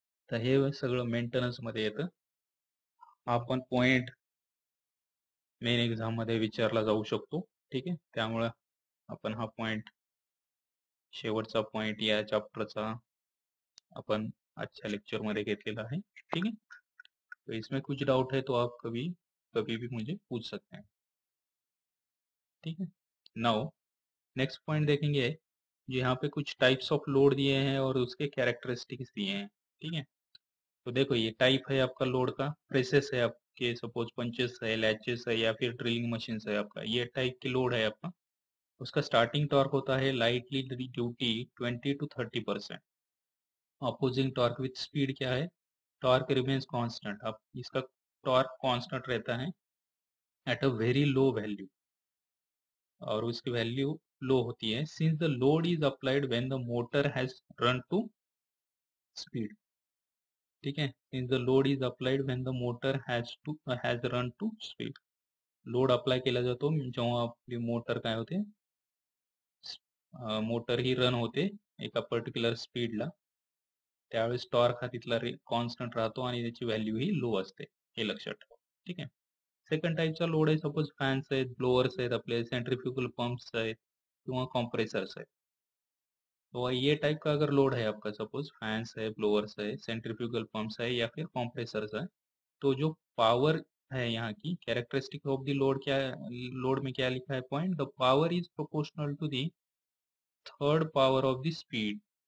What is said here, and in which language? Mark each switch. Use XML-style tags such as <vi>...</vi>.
<mr>तर हे सगळं मेंटेनन्स मध्ये येतं. आपण पॉइंट मेन एक्झाम मध्ये विचारला जाऊ शकतो. ठीक आहे. त्यामुळे आपण हा पॉइंट शेवटचा पॉइंट या चॅप्टरचा अपन अच्छा लेक्चर मध्ये घेतलेला आहे.</mr> <hi>ठीक है. तो इसमें कुछ डाउट है तो आप कभी भी मुझे पूछ सकते हैं. ठीक है. नाउ नेक्स्ट पॉइंट देखेंगे, जो यहाँ पे कुछ टाइप्स ऑफ लोड दिए हैं और उसके कैरेक्टरिस्टिक्स दिए हैं. ठीक है. तो देखो ये टाइप है आपका लोड का, प्रेसेस है आपके, सपोज पंचेस है, लैचेस है या फिर ड्रिलिंग मशीन है आपका, ये टाइप की लोड है आपका. उसका स्टार्टिंग टॉर्क होता है lightly duty 20 to 30%.</hi> <en>Opposing torque with speed क्या है? Torque remains constant.</en> <hi>अब इसका टॉर्क कांस्टेंट रहता है at a very low value, और उसकी वैल्यू लो होती है</hi> <en>Since the load is applied when the motor has run to speed.</en> <hi>ठीक है.</hi> <en>Since the load is applied when the motor has run to speed.</en> <mr>Load apply केला जातो जेव्हा आपली मोटर काय होते, मोटर ही रन होते एका पर्टिक्युलर स्पीडला, त्यावेळेस टॉर्क हा तिथला कॉन्स्टंट राहतो आणि त्याची व्हॅल्यू ही लो असते. हे लक्षात ठेवा. ठीक आहे. सेकंड टाईपचा लोड आहे, सपोज फॅन्स आहेत, ब्लोअर्स आहेत, आपले सेंट्रीफ्यूगल पंप्स आहेत किंवा कॉम्प्रेसर्स आहेत.</mr> <hi>तो ये टाइप का अगर लोड है आपका, सपोज फैंस है, ब्लोअर्स है, सेंट्रीफ्यूगल पंप्स है या फिर कॉम्प्रेसर्स है, तो जो पावर है यहाँ की कैरेक्टरिस्टिक ऑफ द लोड क्या है, लोड में क्या लिखा है point,</hi> <en>The power is proportional to the third power of the speed.</en>